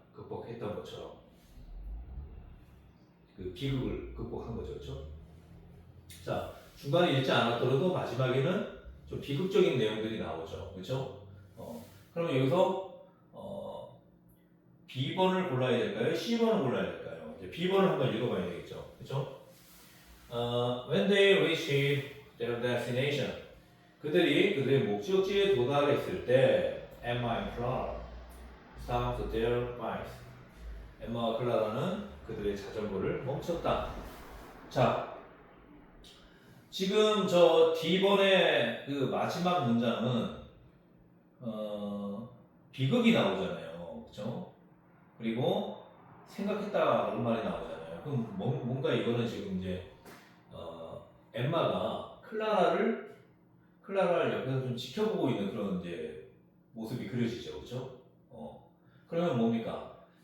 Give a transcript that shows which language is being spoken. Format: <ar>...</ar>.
<ko>극복했던 것처럼 그 비극을 극복한 거죠, 그렇죠? 자, 중간에 읽지 않았더라도 마지막에는 좀 비극적인 내용들이 나오죠, 그렇죠? 그러면 여기서 B번을 골라야 될까요? C번을 골라야 될까요? 이제 B번을 한번 읽어봐야 되겠죠, 그렇죠?</ko> <en>When they reached their destination,</en> <ko>그들의 목적지에 도달했을 때,</ko> <en>Emma and Clara stopped their bikes.</en> <ko>엠마와 클라라는 그들의 자전거를 멈췄다. 자, 지금 저 D번의 그 마지막 문장은 비극이 나오잖아요, 그렇죠? 그리고 생각했다 그런 말이 나오잖아요. 그럼 뭔가 이거는 지금 이제 엠마가 클라라를 옆에서 좀 지켜보고 있는 그런 이제 모습이 그려지죠, 그렇죠? 그러면 뭡니까?</ko>